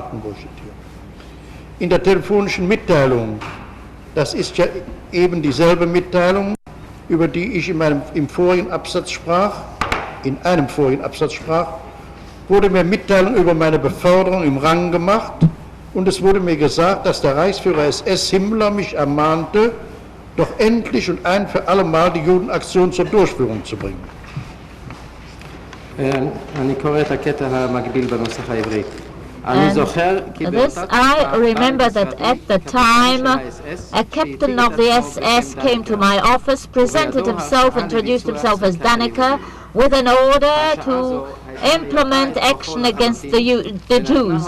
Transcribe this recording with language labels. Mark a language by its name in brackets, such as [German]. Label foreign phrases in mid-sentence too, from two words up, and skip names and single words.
[German] In der telefonischen Mitteilung, das ist ja eben dieselbe Mitteilung, über die ich in einem vorigen Absatz sprach, wurde mir Mitteilung über meine Beförderung im Rang gemacht und es wurde mir gesagt, dass der Reichsführer SS Himmler mich ermahnte, doch endlich und ein für alle Mal die Judenaktion zur Durchführung zu bringen. [Hebrew] אני קורא את הקטע המקביל בנוסח העברי. [English] This, I remember that at the time, a captain of the SS came to my office, presented himself, introduced himself as Dannecker, with an order to implement action against the Jews.